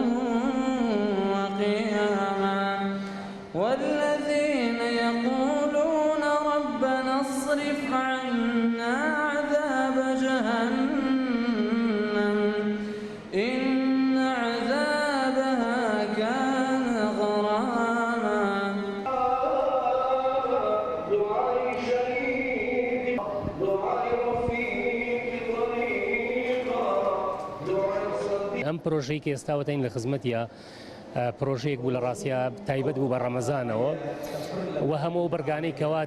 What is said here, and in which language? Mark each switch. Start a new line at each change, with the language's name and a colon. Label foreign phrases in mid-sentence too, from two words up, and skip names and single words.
Arabic: وقياما والذين يقولون ربنا اصرف عنا عذاب جهنم إن عذابها كان غراما.
Central Kurdish: ئەم پرۆژەی کە ئێستاوەتین لە خزمەتیە پرۆژەیەک بوو لە ڕاستیە تایبەت بوو بە ڕەمەزانەوە و هەموو بەرگانەی کەوا